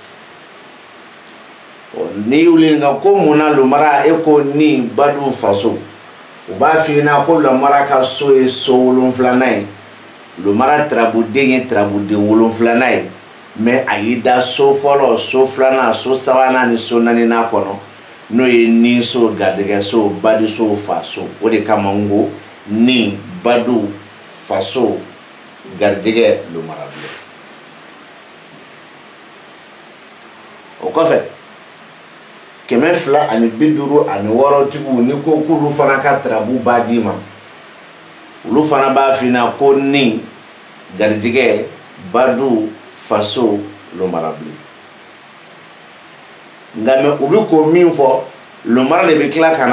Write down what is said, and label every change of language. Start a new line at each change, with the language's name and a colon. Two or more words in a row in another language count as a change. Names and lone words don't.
Bambara: ni y'u ɲininka ko mun na lomara e ko ni bado faso u b'a f'i ɲɛna ko lomara ka so ye so 7nan ye lomara tarabuden ye tarabuden 7nan ye mais a y'i da so fɔlɔ so 2nan so 3nan ni so 4nan kɔnɔ n'o ye ni so garijɛgɛ so badi so faso o de kama n ko ni badu faso garijɛgɛ lomara bilen o kɔfɛ 256 tigiw ni ko k'olu fana ka tarabu b'a di ma olu fana b'a f'i ɲɛna ko ni garijɛgɛ badu faso lomara bilen nka mɛ u bɛ ko min fɔ lomara de bɛ tila ka na